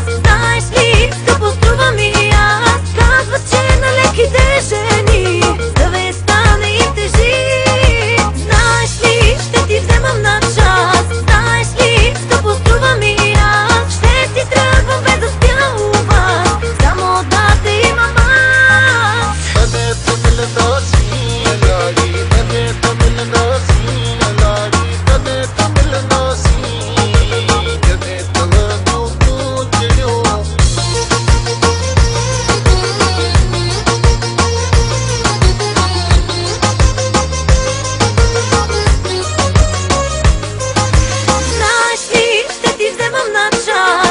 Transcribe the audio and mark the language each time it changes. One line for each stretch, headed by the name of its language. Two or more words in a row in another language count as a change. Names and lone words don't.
Bulgarian: Знаеш ли, скъпо струва ми аз. Казва, че на леките жени съвестта не им тежи. Знаеш ли, ще ти вземам на час. Знаеш ли, скъпо струва ми аз. Ще си тръгвам без да спя у вас, само да те имам аз.
Sindhi: तने त मिलंदासी लाड़ी तने त मिलंदासी लाड़ी तने त मिलंदासी जने त वरंदियूं तूं चिड़ियूं
Bulgarian: Знаеш ли, ще ти вземам на час.